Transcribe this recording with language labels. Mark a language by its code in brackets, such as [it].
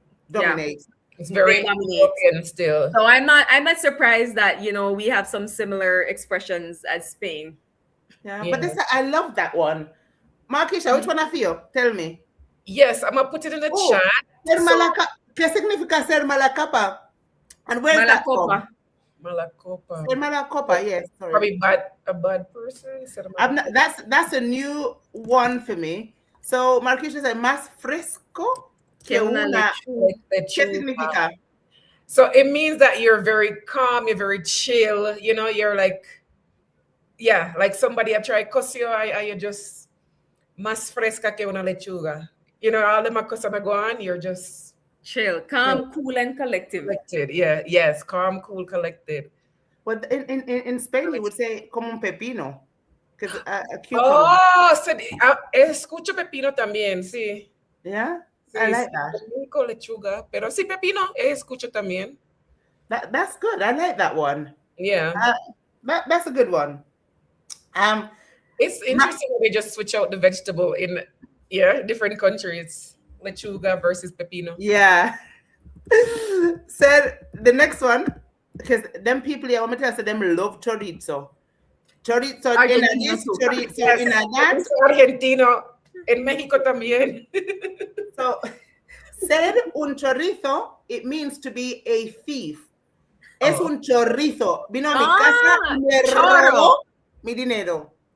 [en] dominate. Yeah. It's very European still. So I'm not surprised that, you know, we have some similar expressions as Spain. Yeah. But I love that one. Marquisha, which one I feel? Tell me. Yes, I'm gonna put it in the chat. [es] ¿Qué significa ser malacapa? [en] And where is that from? [es] Malacopa. Ser malacopa, [en] yes. Sorry. Probably a bad person. That's a new one for me. So Marquisha said [es] más fresco que una ¿Qué significa? [en] So it means that you're very calm, you're very chill, you know, you're like, like somebody I try cuss you, you're just [es] más fresca que una lechuga. [en] You know, all the cosas me go on, you're just chill, calm, cool, and collected. Yes, calm, cool, collected. But in Spain, you would say [es] como un pepino. [en] Because a cucumber. [es] Oh, escucho pepino también, sí. [en] Yeah, sí, I like that. [es] Lechuga, pero sí, pepino, escucho también. [en] That's good. I like that one. Yeah. That's a good one. It's interesting when they just switch out the vegetable in different countries. [es] Lechuga versus pepino. [en] Yeah. Said the next one, because them people here, I want to tell you, them love chorizo. Chorizo in this, chorizo in that. [es] Argentina, en México también. [en] So, [es] ser un chorizo, [en] it means to be a thief. Es un chorizo. Vino a mi casa y me robó mi dinero.